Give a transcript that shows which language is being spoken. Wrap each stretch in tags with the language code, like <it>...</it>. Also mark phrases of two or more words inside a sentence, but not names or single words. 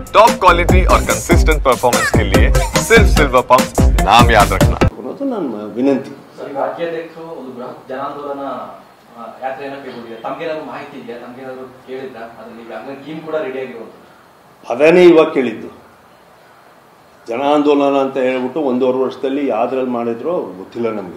<en>top quality</en> <hi>और</hi> <en>consistent performance</en> <hi>के लिए सिर्फ सिल्वर पंप नाम याद रखना।</hi> <mr>विनंती</mr> <kn>ರಾಜ್ಯಾಧ್ಯಕ್ಷರು ಒಂದು ಬೃಹತ್ ಜನಾಂದೋಲನ ಯಾತ್ರೆಯನ್ನು ಕೈಗೊಂಡಿದ್ದಾರೆ. ತಮಗೇನಾದರೂ ಮಾಹಿತಿ ಇದೆಯಾ? ತಮಗೇನಾದರೂ ಕೇಳಿದ್ರಾ? ಅದರಲ್ಲಿ ಈಗಾಗಲೇ ಟೀಮ್ ಕೂಡ ರೆಡಿ ಆಗಿರೋದು. ಅದನ್ನೇ ಇವಾಗ ಕೇಳಿದ್ದು. ಜನ ಆಂದೋಲನ ಅಂತ ಹೇಳ್ಬಿಟ್ಟು 1.5 ವರ್ಷದಲ್ಲಿ ಯಾವ್ದ್ರಲ್ಲಿ ಮಾಡಿದ್ರು ಗೊತ್ತಿಲ್ಲ ನಮಗೆ.</kn>